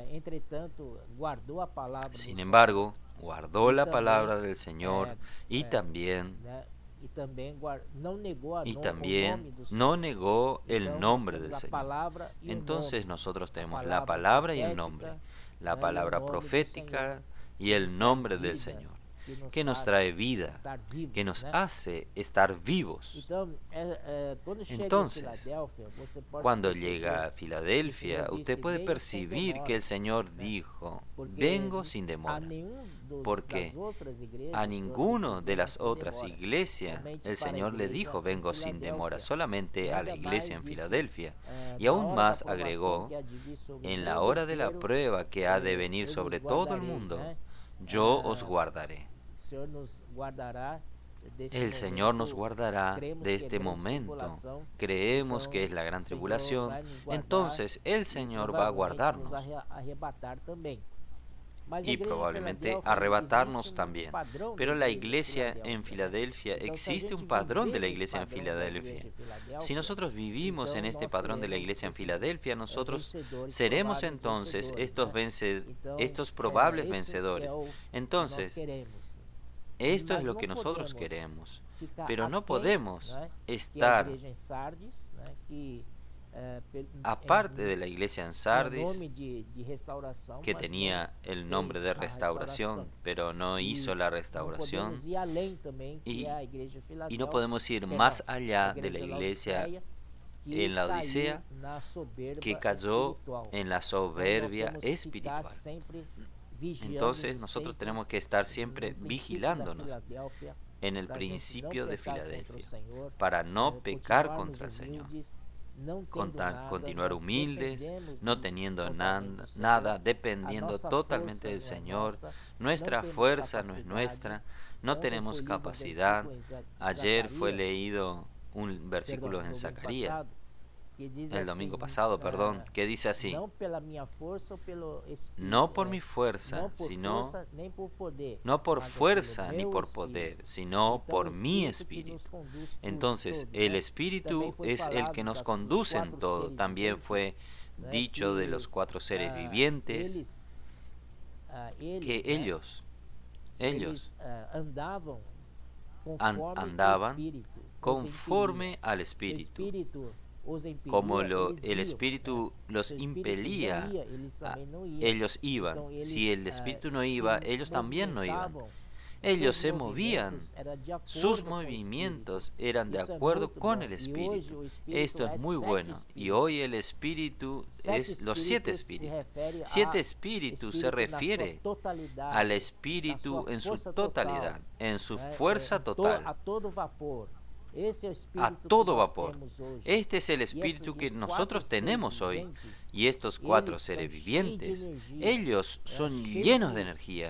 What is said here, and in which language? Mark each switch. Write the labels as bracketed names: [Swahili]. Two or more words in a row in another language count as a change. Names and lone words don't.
[Portuguese] Entretanto, guardou a palavra do [Spanish] Sin [Portuguese] Senhor, [Spanish] embargo, guardó la también, palabra del Señor y [Portuguese] né, [Spanish] también [Portuguese] não negou o [Spanish] y [Portuguese] nome [Spanish] también [Portuguese] do [Spanish] no [Portuguese] Senhor. [Spanish] negó [Portuguese] Então, [Spanish] el [Portuguese] nós [Spanish] nombre [Portuguese] temos [Spanish] del [Portuguese] a [Spanish] Señor. [Portuguese] palavra e o [Spanish] Entonces [Portuguese] nome. [Spanish] nosotros [Portuguese] A [Spanish] tenemos la [Portuguese] palavra [Spanish] palabra y el [Portuguese] profética, [Spanish] nombre, [Portuguese] né, [Spanish] la [Portuguese] e o [Spanish] palabra [Portuguese] nome do [Spanish] profética [Portuguese] Senhor, [Spanish] y [Portuguese] que [Spanish] el [Portuguese] nos [Spanish] nombre [Portuguese] traz [Spanish] del [Portuguese] vida, [Spanish] Señor, [Portuguese] que nos [Spanish] que nos [Portuguese] faz [Spanish] trae vida, [Portuguese] estar vivos, [Spanish] que nos [Portuguese] né? [Spanish] hace estar vivos. [Portuguese] Então, quando chega em [Spanish] Entonces, [Portuguese] Filadélfia, você pode [Spanish] cuando [Portuguese] perceber [Spanish] llega a Filadelfia, Señor usted dice, puede "Vengo sin percibir demora", que el Señor [Portuguese] né? [Spanish] dijo, [Portuguese] Porque [Spanish] vengo sin [Portuguese] a [Spanish] demora. [Portuguese] nenhum [Spanish] Porque [Portuguese] das outras igrejas, [Spanish] a [Portuguese] o Senhor [Spanish] ninguno [Portuguese] disse, [Spanish] de "Vengo las [Portuguese] sem [Spanish] otras [Portuguese] demora". [Spanish] iglesias [Portuguese] Somente [Spanish] el [Portuguese] para a [Spanish] Señor le [Portuguese] igreja [Spanish] dijo, [Portuguese] em [Spanish] vengo sin demora, [Portuguese] Filadélfia. [Spanish] solamente [Portuguese] E [Spanish] a la [Portuguese] ainda [Spanish] iglesia en [Portuguese] mais disse, [Spanish] Filadelfia. Y [Portuguese] na [Spanish] aún [Portuguese] hora da [Spanish] más [Portuguese] provação [Spanish] agregó, [Portuguese] que há de vir sobre o [Spanish] en la [Portuguese] mundo [Spanish] hora de la [Portuguese] inteiro, [Spanish] prueba que ha de venir [Portuguese] eu [Spanish] sobre [Portuguese] vos [Spanish] todo el [Portuguese] guardarei, [Spanish] mundo, [Portuguese] né? [Spanish] yo os guardaré. [Portuguese] O Senhor nos guardará desse [Spanish] El Señor nos [Portuguese] momento. [Spanish] guardará Creemos de que este [Portuguese] é grande [Spanish] momento. [Portuguese] tribulação. [Spanish] Creemos que es [Portuguese] Então, [Spanish] la gran [Portuguese] o Senhor [Spanish] tribulación. [Portuguese] vai nos guardar [Spanish] Entonces el [Portuguese] e [Spanish] Señor va a [Portuguese] provavelmente nos [Spanish] guardarnos [Portuguese] arrebatar também. Mas a [Spanish] y [Portuguese] igreja [Spanish] de probablemente [Portuguese] Filadélfia [Spanish] arrebatarnos [Portuguese] existe [Spanish] también. [Portuguese] padrão [Spanish] Pero [Portuguese] da [Spanish] la [Portuguese] igreja de [Spanish] iglesia en [Portuguese] Filadélfia, né? [Spanish] Filadelfia, [Portuguese] Então, se a [Spanish] existe [Portuguese] gente [Spanish] un padrón de la [Portuguese] viver nesse [Spanish] iglesia en [Portuguese] padrão da igreja [Spanish] Filadelfia. [Portuguese] de Filadélfia, [Spanish] Si nosotros vivimos [Portuguese] então [Spanish] en este [Portuguese] nós [Spanish] padrón de la [Portuguese] seremos [Spanish] iglesia en [Portuguese] esses, [Spanish] Filadelfia, nosotros [Portuguese] vencedores, [Spanish] seremos [Portuguese] prováveis [Spanish] entonces [Portuguese] vencedores, né? Então, [Spanish] estos probables [Portuguese] isso [Spanish] vencedores. [Portuguese] é o que nós [Spanish] Entonces, [Portuguese] queremos. [Spanish] esto es [Portuguese] Mas [Spanish] lo [Portuguese] não [Spanish] que nosotros [Portuguese] podemos [Spanish] queremos. [Portuguese] ficar [Spanish] Pero no [Portuguese] aquém, [Spanish] podemos [Portuguese] né, que a [Spanish] estar [Portuguese] igreja em Sardes, né, [Spanish] que aparte de la iglesia en [Portuguese] tinha [Spanish] Sardis, [Portuguese] nome de restauração, [Spanish] que [Portuguese] mas [Spanish] tenía [Portuguese] não [Spanish] el nombre [Portuguese] fez [Spanish] de [Portuguese] a [Spanish] restauración, pero no [Portuguese] E [Spanish] hizo la [Portuguese] não [Spanish] restauración. [Portuguese] podemos ir além também, que [Spanish] Y, [Portuguese] é a igreja de [Spanish] y [Portuguese] Filadélfia, [Spanish] no podemos ir [Portuguese] perdão, [Spanish] más [Portuguese] a [Spanish] allá de la [Portuguese] igreja de [Spanish] iglesia [Portuguese] Laodiceia, que [Spanish] en la [Portuguese] caiu [Spanish] Odisea, [Portuguese] na soberba [Spanish] que cayó [Portuguese] espiritual. [Spanish] en la [Portuguese] Então, nós [Spanish] soberbia [Portuguese] temos que ficar [Spanish] espiritual. [Portuguese] sempre vigiando [Spanish] Entonces [Portuguese] no [Spanish] nosotros [Portuguese] Satan, [Spanish] tenemos que estar [Portuguese] no [Spanish] siempre [Portuguese] princípio da [Spanish] vigilándonos [Portuguese] Filadélfia, [Spanish] en el [Portuguese] pra gente não [Spanish] principio de [Portuguese] pecar contra o [Spanish] Filadelfia, [Portuguese] Senhor, [Spanish] para no pecar [Portuguese] continuarmos [Spanish] contra el Señor, [Portuguese] humildes, não tendo nada, [Spanish] continuar [Portuguese] nós [Spanish] humildes, [Portuguese] dependemos [Spanish] no teniendo [Portuguese] totalmente do Senhor. [Spanish] nada, [Portuguese] A [Spanish] dependiendo [Portuguese] nossa [Spanish] totalmente [Portuguese] força [Spanish] del [Portuguese] não é [Spanish] Señor. [Portuguese] nossa, [Spanish] Nuestra [Portuguese] não temos [Spanish] fuerza no es [Portuguese] capacidade. [Spanish] nuestra, no [Portuguese] Ontem [Spanish] tenemos [Portuguese] foi lido um [Spanish] capacidad. [Portuguese] versículo em [Spanish] Ayer fue [Portuguese] Zacarias, [Spanish] leído un versículo [Portuguese] perdão, [Spanish] en [Portuguese] no domingo [Spanish] Zacarías, [Portuguese] passado, que diz [Spanish] el [Portuguese] assim, [Spanish] domingo pasado, perdón, que dice así: [Portuguese] não pela minha força ou pelo Espírito, [Spanish] no por [Portuguese] né? [Spanish] mi fuerza, [Portuguese] Não por [Spanish] sino [Portuguese] força nem por poder, [Spanish] no por [Portuguese] mas é [Spanish] fuerza [Portuguese] pelo [Spanish] ni [Portuguese] meu [Spanish] por [Portuguese] Espírito. [Spanish] poder, sino [Portuguese] Então, [Spanish] por [Portuguese] o [Spanish] mi [Portuguese] Espírito que nos [Spanish] espíritu. [Portuguese] conduz tudo, [Spanish] Entonces, todo, el [Portuguese] né? [Spanish] espíritu [Portuguese] Também foi [Spanish] es el [Portuguese] falado [Spanish] que nos [Portuguese] dos [Spanish] conduce en [Portuguese] quatro [Spanish] todo. [Portuguese] seres [Spanish] También [Portuguese] viventes, [Spanish] fue [Portuguese] né? [Spanish] dicho de [Portuguese] Que, [Spanish] los cuatro seres vivientes [Portuguese] eles, [Spanish] que [Portuguese] né? [Spanish] ellos [Portuguese] Eles andavam conforme [Spanish] andaban [Portuguese] o Espírito os [Spanish] conforme [Portuguese] impelia. [Spanish] al [Portuguese] Se o [Spanish] espíritu. [Portuguese] Espírito os impelia, [Spanish] Como [Portuguese] eles [Spanish] el [Portuguese] iam, [Spanish] espíritu [Portuguese] né? [Spanish] los [Portuguese] Se o Espírito [Spanish] impelía, [Portuguese] não ia, eles também não iam. [Spanish] ellos iban. [Portuguese] Então, eles, [Spanish] Si el espíritu no [Portuguese] se [Spanish] iba, ellos también no iban. [Portuguese] movimentavam, [Spanish] Ellos [Portuguese] seus [Spanish] se movían, [Portuguese] movimentos era de acordo [Spanish] sus [Portuguese] com o [Spanish] movimientos [Portuguese] Espírito. [Spanish] eran de [Portuguese] Isso é [Spanish] acuerdo [Portuguese] muito [Spanish] con [Portuguese] bom. [Spanish] el [Portuguese] E hoje [Spanish] espíritu. [Portuguese] o Espírito [Spanish] Esto [Portuguese] é [Spanish] es muy [Portuguese] sete [Spanish] bueno. Y [Portuguese] espíritus. [Spanish] hoy el espíritu es los siete espíritus. [Portuguese] refere [Spanish] Siete [Portuguese] a [Spanish] espíritus se [Portuguese] espírito na [Spanish] refiere [Portuguese] sua totalidade, [Spanish] al [Portuguese] na [Spanish] espíritu [Portuguese] sua [Spanish] en su [Portuguese] força [Spanish] totalidad, [Portuguese] total, [Spanish] en su [Portuguese] né? [Spanish] fuerza [Portuguese] a [Spanish] total, [Portuguese] todo vapor. Esse é o [Spanish] a [Portuguese] espírito que [Spanish] todo [Portuguese] nós [Spanish] vapor. [Portuguese] temos hoje. [Spanish] Este es el [Portuguese] E [Spanish] espíritu que [Portuguese] esses [Spanish] nosotros [Portuguese] quatro [Spanish] tenemos [Portuguese] seres [Spanish] hoy. [Portuguese] viventes, [Spanish] Y estos cuatro [Portuguese] eles [Spanish] seres [Portuguese] são cheios de [Spanish] vivientes, [Portuguese] energia, [Spanish] ellos son [Portuguese] cheios [Spanish] llenos de de energía,